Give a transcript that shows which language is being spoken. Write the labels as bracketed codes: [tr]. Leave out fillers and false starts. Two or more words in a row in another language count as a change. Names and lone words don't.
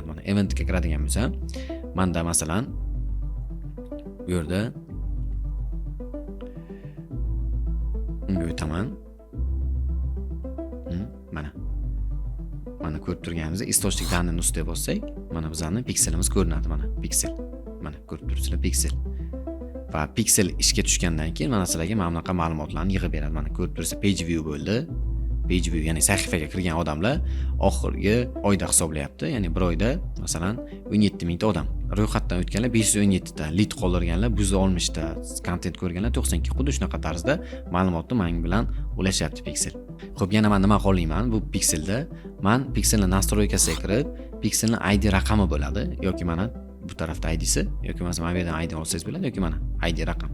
[uz] Mana eventga kiradigan bo'lsa, menda masalan bu yerda unga o'taman. Mana ko'rib turganimizda [ru] источник данных [uz] ustiga bossak, mana bizning pikselimiz ko'rinadi, mana piksel. Mana ko'rib turibsizlar, piksel. Va piksel ishga tushgandan keyin mana sizlarga mana bunaqa ma'lumotlarni yig'ib beradi. Mana ko'rib turibsiz, [en] page view bo'ldi. Page view, [uz] ya'ni sahifaga kirgan odamlar oxirgi oyda hisoblayapti. Ya'ni bir oyda masalan 17 mingta odam. Ro'yxatdan o'tganlar 517 ta, lead qoldirganlar 160 ta, kontent ko'rganlar 92. Xuddi shunaqa tarzda ma'lumotni men bilan ulashyapti piksel. Xo'p, yana men nima qo'llayman? Bu pikselda men pikselning nastroykasiga kirib, pikselning ID raqami bo'ladi yoki mana bu tarafda ID'si yoki mana bu yerdan ID olsangiz bo'ladi yoki mana ID raqam.